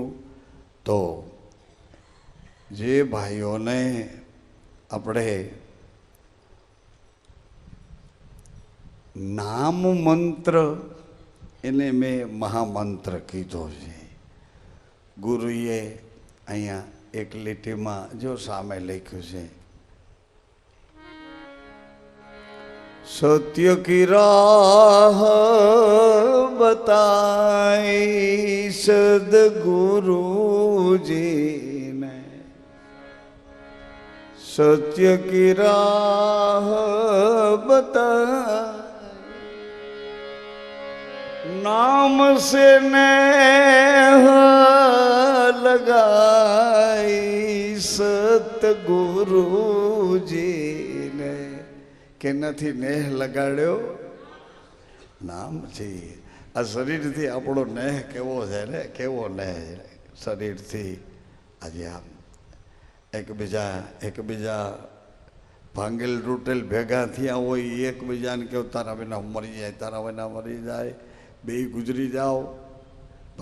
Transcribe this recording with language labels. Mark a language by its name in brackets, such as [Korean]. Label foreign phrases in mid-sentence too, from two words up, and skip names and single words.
[Gujarati] તો જે ભાઈઓને આપણે નામ મંત્ર એને મેં મહામંત્ર કીધો છે. ગુરુએ અહીંયા એક લીટીમાં જો સામે લખ્યું છે, [Hindi] सत्य की राह बताई सदगुरुजी ने, सत्य की राह बताई, नाम से नेह लगाई सतगुरुजी ने. [Gujarati] કે નથી નેહ લગાડ્યો? નામ છે. આ શરીરથી આપણો નેહ કેવો છે ને, કેવો નેહ શરીરથી. આજે આમ એકબીજા ભાંગેલ તૂટેલ ભેગા થયા હોય, એકબીજાને કહો તારા વિના મરી જાય, તારા વિના મરી જાય, બે ગુજરી જાઓ.